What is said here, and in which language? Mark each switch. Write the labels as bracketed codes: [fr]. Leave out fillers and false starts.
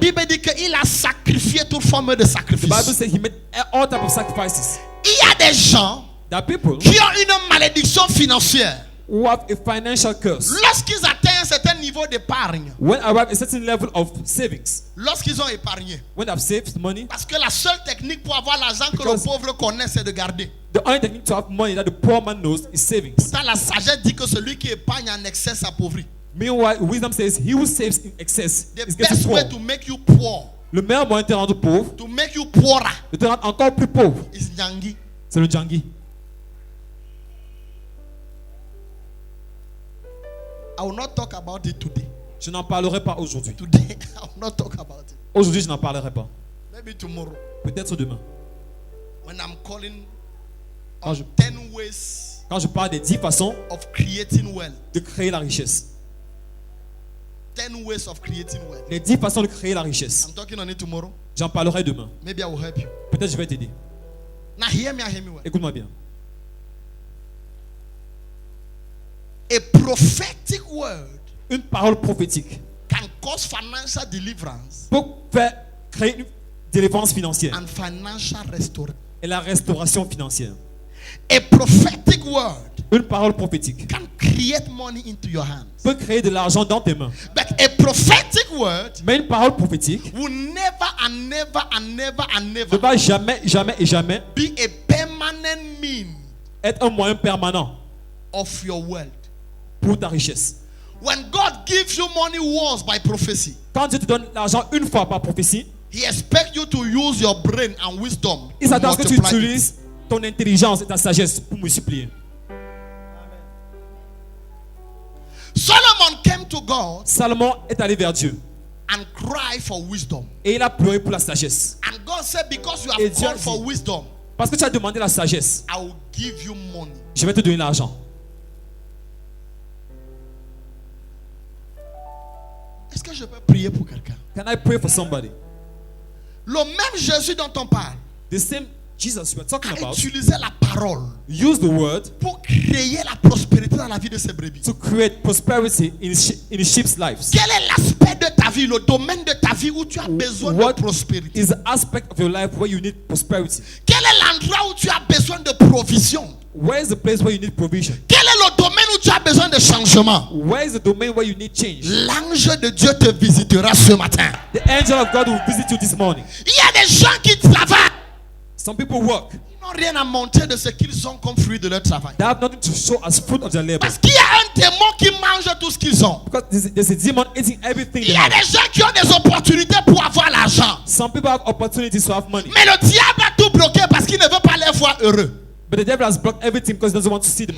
[fr] Bible dit qu'il a sacrifié toute forme de [en] The [fr] sacrifice. [en] Bible says he made all type of sacrifices. [fr] Il y a des gens [en] There are people [fr] qui ont une malédiction financière. [en] who have a financial curse. [fr] Lorsqu'ils atteignent un certain niveau d'épargne, [en] When arrive a certain level of savings, [fr] lorsqu'ils ont épargné, [en] when they have saved money, [fr] parce que la seule technique pour avoir l'argent que le [en] Because- [fr] pauvre connaît, c'est de garder. [en] the only technique to have money that the poor man knows is savings. [fr] Pourtant, la sagesse dit que celui qui épargne en excès s'appauvrit. [en] Meanwhile, wisdom says he who saves in excess The is getting best poor. way to make you poor, [fr] Le meilleur moyen de te rendre pauvre, [en] to make you poorer, [fr] de te rendre encore plus pauvre, [en] is nyangi. [fr] c'est le jangi. [en] I will not talk about it today. [fr] Je n'en parlerai pas aujourd'hui. [en] Today, I will not talk about it. [fr] Aujourd'hui, je n'en parlerai pas. [en] Maybe tomorrow, [fr] Peut-être demain. [en] when I'm calling [fr] Quand [en] on [fr] je, [en] 10 ways [fr] quand je parle des 10 façons [en] of creating wealth. [fr] de créer la richesse. [en] 10 ways of creating wealth. [fr] Les 10 façons de créer la richesse. [en] I'm talking on it tomorrow. [fr] J'en parlerai demain. [en] Maybe I will help you. [fr] Peut-être je vais t'aider. [en] Now hear me well. [fr] Écoute-moi bien. [en] A prophetic word [fr] Une parole prophétique [en] can cause financial deliverance [fr] peut créer une délivrance financière [en] and financial restoration. [fr] et la restauration financière. [en] A prophetic word [fr] Une parole prophétique [en] can create money into your hands. [fr] peut créer de l'argent dans tes mains. [en] But a prophetic word [fr] Mais une parole prophétique [en] will never and never and never and [fr] ne [en] never [fr] va jamais, jamais et jamais [en] be a permanent mean [fr] être un moyen permanent [en] of your wealth. [fr] pour ta richesse. [en] When God gives you money once by prophecy, [fr] Quand Dieu te donne l'argent une fois par prophétie, [en] He expects you to use your brain and wisdom [fr] il [en] to [fr] s'attend à ce que tu [en] multiply it. [fr] utilises ton intelligence et ta sagesse pour multiplier. [en] Solomon came to God [fr] Salomon est allé vers Dieu [en] and cried for wisdom. [fr] et il a pleuré pour la sagesse. [en] And God said, because you [fr] Et [en] have [fr] Dieu a [en] called for [fr] dit- [en] wisdom, [fr] Parce que tu as demandé la sagesse, [en] I will give you money. [fr] je vais te donner l'argent. Est-ce que je peux prier pour quelqu'un? [en] Can I pray for somebody? [fr] Le même Jésus dont on parle [en] The same Jesus we are talking [fr] a [en] about [fr] utilisé la parole [en] used the word [fr] pour créer la prospérité dans la vie de ses brebis. [en] to create prosperity in sheep's lives. [fr] Quel est l'aspect de ta vie, le domaine de ta vie où tu as besoin [en] What [fr] de prospérité? [en] is the aspect of your life where you need prosperity? [fr] Quel est l'endroit où tu as besoin de provision? [en] Where is the place where you need provision? [fr] Quel est le domaine où tu as besoin de changement? [en] Where is the domain where you need change? [fr] L'ange de Dieu te visitera ce matin. [en] The angel of God will visit you this morning. [fr] Il y a des gens qui travaillent. [en] Some people work. [fr] Ils n'ont rien à montrer de ce qu'ils ont comme fruit de leur travail. [en] They have nothing to show as fruit of their labor. [fr] Parce qu'il y a un démon qui mange tout ce qu'ils ont. [en] Because there's a demon eating everything [fr] Il [en] they [fr] y a [en] have. [fr] des gens qui ont des opportunités pour avoir l'argent. [en] Some people have opportunities to have money. [fr] Mais le diable a tout bloqué parce qu'il ne veut pas les voir heureux. [en] But the devil has blocked everything because he doesn't want to see them